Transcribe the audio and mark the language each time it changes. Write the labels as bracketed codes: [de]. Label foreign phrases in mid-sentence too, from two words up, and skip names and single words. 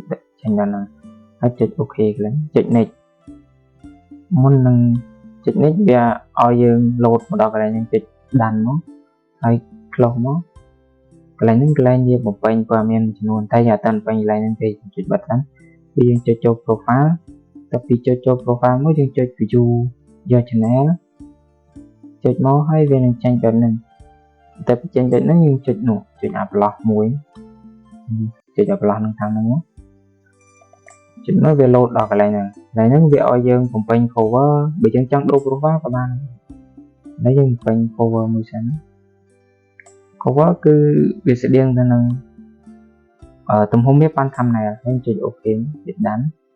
[km] ចេញដល់ហ្នឹងហើយចុច OK កន្លែងចុច next មុននឹងចុច next វាឲ្យយើង load មកដល់កន្លែងហ្នឹងចុចដានមកហើយ close មកកន្លែងហ្នឹងកន្លែងយើងបំពេញ ព័ត៌មានចំនួនតែយើងអត់ទាន់បំពេញកន្លែងហ្នឹងទេចុចបិទហ្នឹងពីយើងចុចចូល profile ទៅពីចុចចូល profile មកយើងចុច [en] view your channel [km] ចុចមកហើយវានឹងចេញបែបហ្នឹងតែពីចេញបែបហ្នឹងយើងចុចនោះចុច upload មួយចុច upload នឹងតាមហ្នឹងមកចុចមកវា load ដល់កន្លែងហ្នឹងវាឲ្យយើងបំពេញ cover បើយើងចង់ដូរ profile ក៏បានហើយយើងបំពេញ cover មួយសិន cover គឺវាស្តៀងទៅនឹងទំហំវា បាន thumbnail ហើយចុច OK ចុចដាន